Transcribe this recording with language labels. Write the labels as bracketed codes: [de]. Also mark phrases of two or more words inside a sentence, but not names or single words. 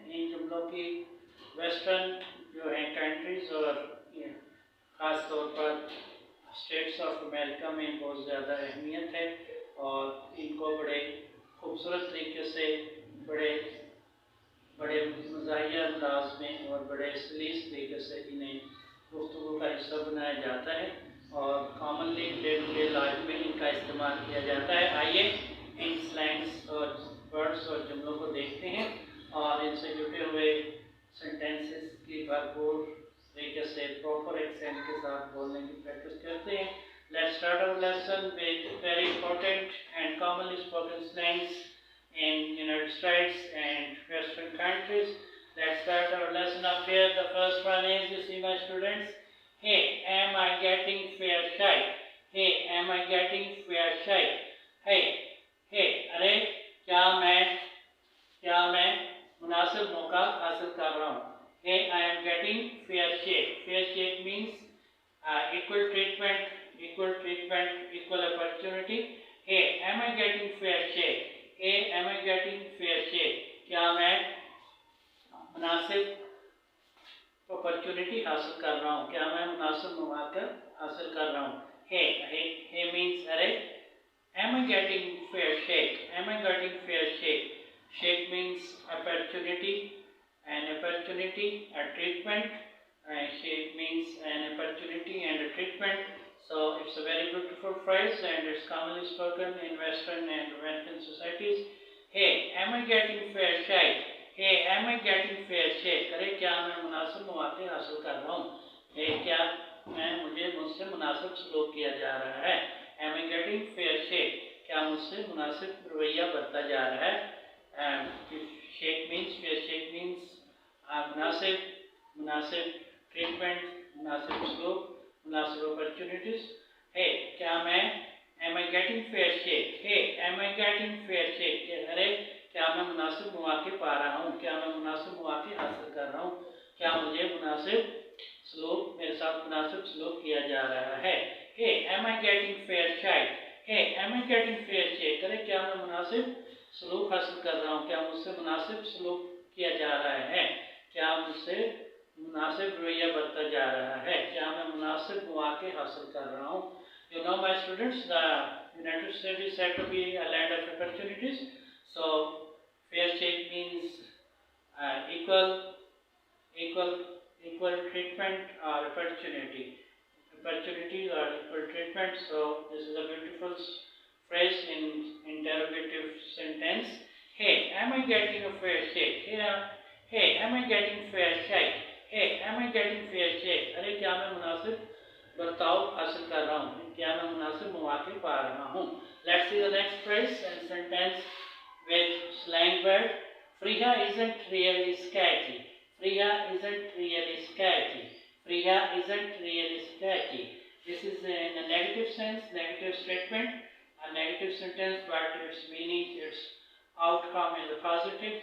[ur] ان جملوں کی ویسٹرن جو ہے کنٹریز اور خاص طور پر اسٹیٹس آف امریکہ میں بہت زیادہ اہمیت ہے اور ان کو بڑے خوبصورت طریقے سے بڑے مزاحیہ انداز میں اور بڑے سلیس طریقے سے انہیں گفتگو کا حصہ بنایا جاتا ہے اور کامنلی [en] day to day life [ur] میں ان کا استعمال کیا جاتا ہے. آئیے ان سلینگز اور ورڈز اور جملوں کو دیکھتے ہیں اور ان سے جڑے ہوئے سینٹینسز کی بھرپور طریقے سے [en] proper accent [ur] کے ساتھ بولنے کی پریکٹس کرتے ہیں. [en] Let's start our lesson with very important and commonly spoken slangs in United States and Western countries. Let's start our lesson up here. The first one is, you see my students, hey, am I getting fair shake? Hey, am I getting fair shake? [ur] Hey, ارے کیا میں مناسب موقع حاصل کر رہا ہوں. [en] Hey, I am getting fair shake. Fair shake means equal treatment, equal opportunity. Hey, am I getting fair shake? Hey, am I getting fair shake? [ur] کیا میں مناسب اپارچونٹی حاصل کر رہا ہوں، کیا میں مناسب موقع حاصل کر رہا ہوں. [en] Hey means अरे, am I getting fair shake? Am I getting fair shake? Shake means opportunity, an opportunity, a treatment. Shake means an opportunity and a treatment. So it's a very beautiful phrase and it's commonly spoken in Western and American societies. Hey, am I getting fair shake? Hey, am I getting fair shake? [ur] ارے کیا میں مناسب موقعے حاصل کر رہا ہوں۔ Hey، کیا مجھ سے مناسب سلوک کیا جا رہا ہے. [en] Am I getting fair shake? [ur] کیا مجھ سے مناسب رویہ برتا جا رہا ہے. [en] Shake means, fair shake means [ur] مناسب ٹریٹمنٹ، مناسب سلوک، مناسب اپارچونٹیز. [en] Hey, [ur] کیا میں [en] am I getting fair shake? Hey, am I getting fair shake? [ur] ارے کیا میں مناسب موقعے پا رہا ہوں، کیا میں مناسب موقعے حاصل کر رہا ہوں، کیا مجھے مناسب سلوک میرے ساتھ مناسب سلوک کیا جا رہا ہے. [en] Hey, am I getting fair shake? Hey, am I getting fair shake? [ur] ارے کیا میں مناسب سلوک حاصل کر رہا ہوں، کیا مجھ سے مناسب سلوک کیا جا رہا ہے، کیا مجھ سے مناسب رویہ برتا جا رہا ہے، کیا میں مناسب موقعے حاصل کر رہا ہوں. [en] You know my students, the United States is said to be a land of opportunities. So fair shake means equal treatment or opportunities or equal treatment. So this is a beautiful phrase in interrogative sentence. Hey, am I getting a fair shake? Hey, am I getting fair shake? Hey, am I getting fair shake? [ur] ارے کیا میں مناسب برتاؤ حاصل کر رہا ہوں، کیا میں مناسب موقعے پا رہا ہوں. [en] Let's see the next phrase and sentence with slang word. Priya isn't really sketchy. Priya isn't really sketchy. Priya isn't really sketchy. This is in a negative sense, negative statement, a negative sentence, but its meaning, its outcome is a positive.